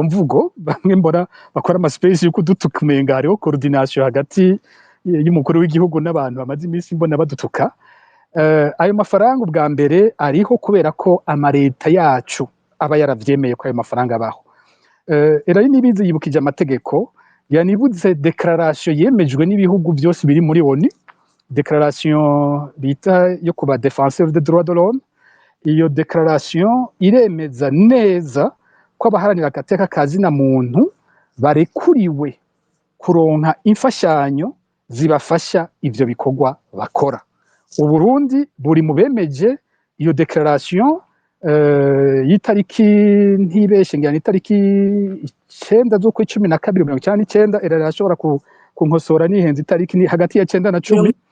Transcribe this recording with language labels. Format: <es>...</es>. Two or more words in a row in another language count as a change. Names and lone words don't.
<rn>mvugo bamwe mbona bakora amaspace yo kudutuka umenga hariho coordination hagati y'umukuru w'igihugu n'abantu bamaze iminsi mbona badutuka ayo mafaranga ubwa mbere ariho kubera ko amareta yacu aba yaravyemeye ko ayo mafaranga abaho Elaine Niyibizi yibukije amategeko yanibuze declaration yemejwe n'ibihugu byose biri muri ONU declaration bita yo kuba</rn> <fr>défenseur des droits de</fr> <rn>l'homme iyo declaration iremeza neza ko abaharanira agateka kazina muntu barekuriwe kuronka imfashanyo zibafasha ivyo bikorwa bakora Uburundi buri mu bemeje iyo declaration y'itariki ntibeshe ngana itariki 9 z'ukwa12/19 irashobora kunkosora nihenze itariki ni hagati ya 9 na 10</rn>